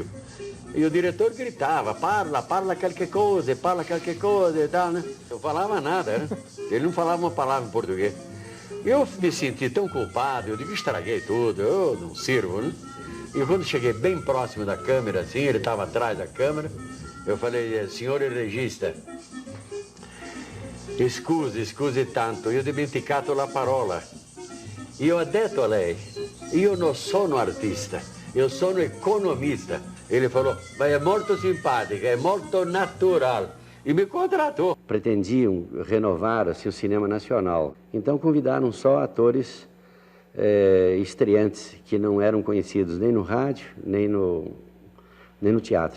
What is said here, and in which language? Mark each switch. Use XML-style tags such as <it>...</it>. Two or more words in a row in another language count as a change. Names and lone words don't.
<pt>E o diretor gritava, parla qualquer coisa e tal, né? Eu falava nada, né? Ele não falava uma palavra em português. Eu me senti tão culpado, eu digo, estraguei tudo, eu não sirvo, né? E quando cheguei bem próximo da câmera, assim, ele estava atrás da câmera, eu falei, senhor regista,</pt> <it>scusi tanto, io ho dimenticato la parola. Io ho detto a lei, io non sono artista, io sono economista.</it> <pt>Ele falou, mas é muito simpática, é muito natural. E me contratou. Pretendiam renovar assim, o cinema nacional. Então convidaram só atores estreantes, que não eram conhecidos nem no rádio, nem no teatro.</pt>